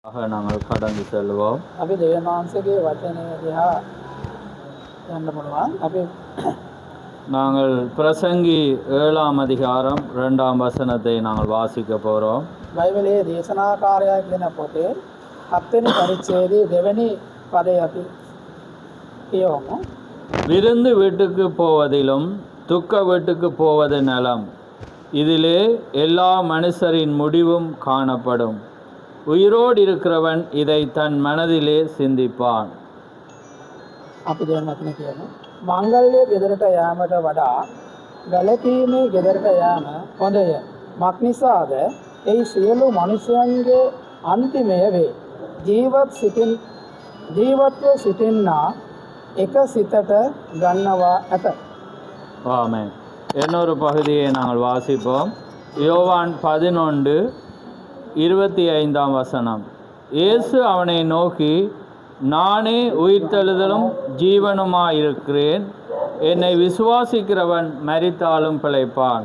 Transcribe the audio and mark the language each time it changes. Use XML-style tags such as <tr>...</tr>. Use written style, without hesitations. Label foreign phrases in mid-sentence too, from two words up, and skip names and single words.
<ta>நாங்கள் கடந்து செல்வோம்.</ta> <si>අපි දෙවියන් වහන්සේගේ වචනය දිහා යන්න පුළුවන්. අපි</si> <ta>நாங்கள் பிரசங்கி 7ஆம் அதிகாரம் 2ஆம் வசனத்தை நாங்கள் வாசிக்க போகிறோம்.</ta> <si>බයිබලයේ දේශනාකාරයා කියන පොතේ 7 වෙනි පරිච්ඡේදයේ 2 වෙනි පදය අපි කියවමු.</si> <ta>விருந்து வீட்டுக்கு போவதிலும் துக்க வீட்டுக்கு போவது நலம், இதிலே எல்லா மனுஷரின் முடிவும் காணப்படும். உயிரோடு இருக்கிறவன் இதை தன் மனதிலே சிந்திப்பான்.</ta> <si>අපි දෙවන වචන කියමු. මංගල්‍ය ගෙදරට යාමට වඩා වැළකීමේ ගෙදරට යාම හොඳය. මක්නිසාද එහි සියලු මනුෂ්‍යයන්ගේ අන්තිමය වේ. ජීවත්ව සිටින්නා එක සිතට ගන්නවා ඇත.</si> <ta>ஆமென். இன்னொரு பகுதியை நாங்கள் வாசிப்போம். யோவான் 11:25ஆம் வசனம். இயேசு அவனை நோக்கி, நானே உயிர்த்தெழுதலும் ஜீவனுமாயிருக்கிறேன், என்னை விசுவாசிக்கிறவன் மரித்தாலும் பிழைப்பான்.</ta>